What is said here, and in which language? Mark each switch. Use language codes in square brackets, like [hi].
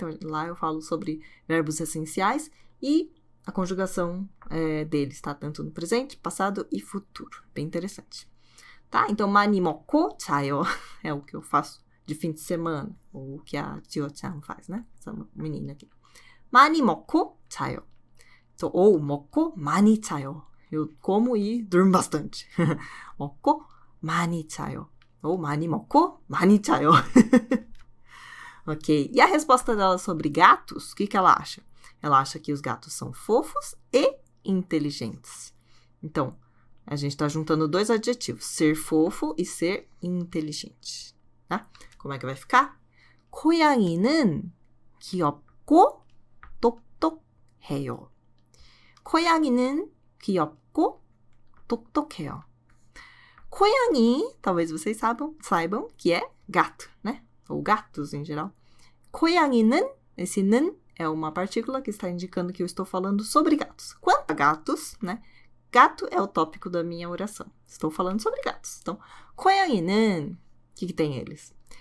[pt] Então, lá eu falo sobre verbos essenciais e a conjugação deles, tá? Tanto no presente, passado e futuro. Bem interessante. Tá? Então, [ko] 많이 먹고 자요 [pt] é o que eu faço de fim de semana, ou o que a Tio-chan faz, né? Essa menina aqui. [ko] 많이 먹고 자요. [pt] Então, ou [ko] 먹고 많이 자요. [pt] Eu como e durmo bastante. [ko] 먹고 많이 자요. Ou 많이 먹고 많이 자요. [pt] Ok. E a resposta dela sobre gatos, o que ela acha? Ela acha que os gatos são fofos e inteligentes. Então, a gente está juntando dois adjetivos, ser fofo e ser inteligente. Tá? Como é que vai ficar? [ko] 고양이는 귀엽고 똑똑해요. 고양이는 귀엽고 똑똑해요. [pt] 고양이, talvez vocês saibam que é gato, né? Ou gatos em geral. 고양이는, esse 는 é uma partícula que está indicando que eu estou falando sobre gatos. Quanto a gatos, né? Gato é o tópico da minha oração. Estou falando sobre gatos. Então, 고양이는, o que tem eles?